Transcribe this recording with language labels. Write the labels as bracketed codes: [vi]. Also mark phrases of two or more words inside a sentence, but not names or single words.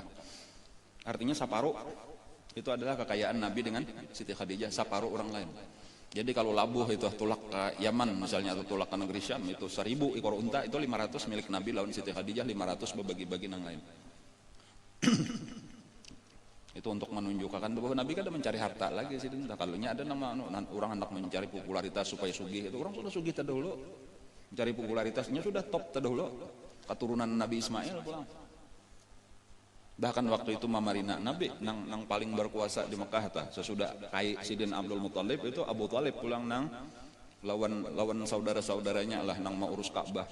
[id] Artinya separuh itu adalah kekayaan Nabi dengan Siti Khadijah, separuh orang lain. [bjn] Jadi kalau labuh itu tulak ke Yaman misalnya atau tulak ke negeri Syam itu 1000 ekor unta, itu 500 milik Nabi lawan Siti Khadijah, 500 berbagi-bagi yang lain. [id] Itu untuk menunjukkan bahwa Nabi kan ada mencari harta lagi sih. [bjn] Kalaunya ada nama orang hendak mencari popularitas supaya sugih, itu orang sudah sugih terdahulu, mencari popularitasnya sudah top terdahulu, keturunan Nabi Ismail pulang. Bahkan waktu itu Mamarina Nabi nang paling berkuasa di Mekah sesudah Kai Sidin Abdul Muthalib itu Abu Thalib pulang nang lawan saudara-saudaranya lah nang mau urus Ka'bah.